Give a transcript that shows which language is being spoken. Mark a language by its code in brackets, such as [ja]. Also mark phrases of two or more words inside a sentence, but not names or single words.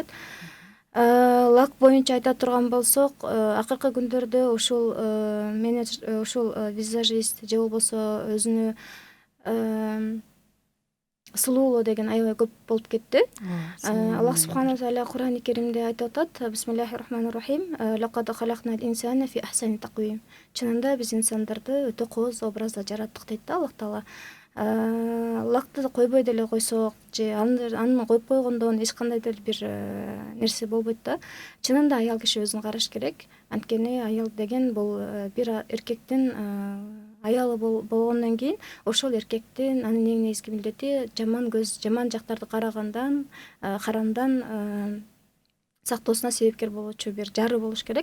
[ky] Лак боюнча айта турган болсок, акыркы күндөрдө ушул менеджер, ушул визажист же болбосо өзүнү сулуулоо деген аябай көп болуп кетти. Аллах [ar] سبحانه وتعالى [ky] Кур'ани Керимде айтып атат: [ar] بسم الله الرحمن الرحيم. لقد خلقنا الإنسان في أحسن تقويم. [ky] Чынында биз инсандарды өтө кооз образда жараттык дейт да Аллах таала. Лакты койбой деле койсок же аны коюп койгондон эч кандай деле бир нерсе болбойт да. Чынында аял киши өзүн караш керек. Анткени аял деген бул бир эркектин аялы болгондон кийин ошол эркектин анын эң негизги милдети жаман көз, жаман жактарды карагандан, харамдан сактоосуна себепкер болуучу бир жары болуш керек.